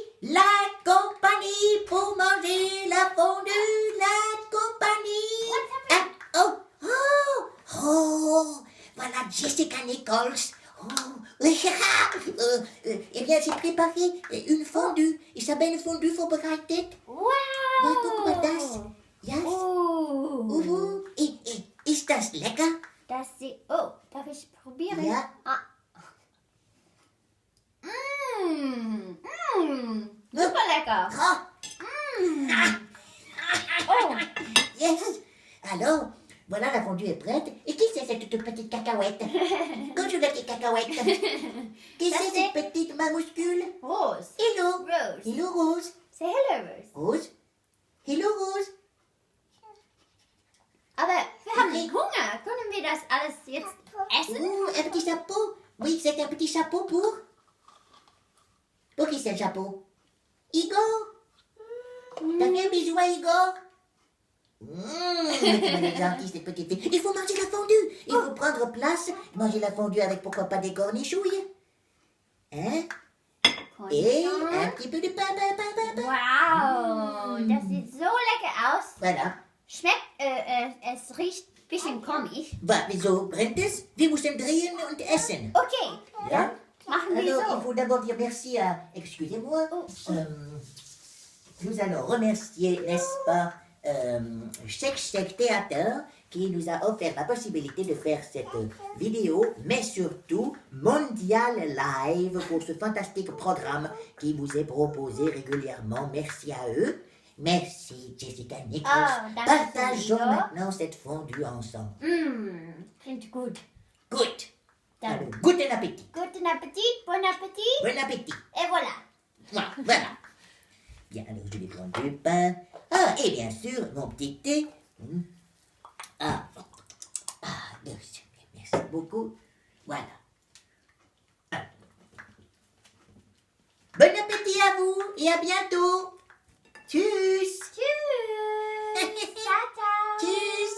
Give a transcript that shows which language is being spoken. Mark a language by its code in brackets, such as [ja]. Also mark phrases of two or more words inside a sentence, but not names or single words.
[fr] La compagnie pour manger la fondue. La compagnie. Ah, oh, oh, oh. Voilà Jessica Nichols. Oh, eh bien, j'ai préparé une fondue. [de] Ich habe eine Fondue vorbereitet. Wow! Na, guck mal das. Ja. Oh. Ist das lecker? Das sieht... Oh, darf ich probieren? Ja. Ah. Super lecker. Oh. [en] Yes. [fr] Alors, voilà, la fondue est prête. Et qui c'est cette toute petite cacahuète? Bonjour la petite cacahuète. Qui Ça, c'est c'est- cette petite minuscule? Rose. [en] Hello. Rose. Hello Rose. Say hello, Rose. Rose. Hello Rose. [de] Aber wir haben Okay. nicht Hunger. Können wir das alles jetzt essen? [fr] Un petit chapeau. Oui, c'est un petit chapeau pour... Pour qui c'est le chapeau? Igor. T'as fait un bisou à Igor? Elle est gentille, cette petite fille. Il faut manger la fondue. Il faut prendre place, manger la fondue avec pourquoi pas des cornichouilles. Hein? Et un petit peu de pain. [de] Wow, das sieht so lecker aus. Voilà. Schmeckt, es riecht ein bisschen komisch. Wieso brennt es? Wir müssen drehen und essen. Okay, Ja? machen wir [fr] Alors, il [de] so. [fr] faut d'abord dire merci à... Excusez-moi. Nous allons remercier, n'est-ce pas, Check Theater qui nous a offert la possibilité de faire cette vidéo, mais surtout Mondial Live pour ce fantastique programme qui vous est proposé régulièrement. Merci à eux. Merci Jessica Nichols. [de] Ah, danke, [fr] Partageons Silvio. maintenant cette fondue ensemble. [de] Klingt gut. Good. Dann [fr] Alors, [de] guten appétit. guten Appetit, bon Appetit. [fr] Bon appétit. Et voilà. Voilà. Bien, alors je vais prendre du pain. Ah, et bien sûr, mon petit thé. Merci beaucoup. Voilà. Ah. Bon appétit à vous et à bientôt. [de] Tschüss. Tschüss. [it] Ciao, ciao. [de] Tschüss.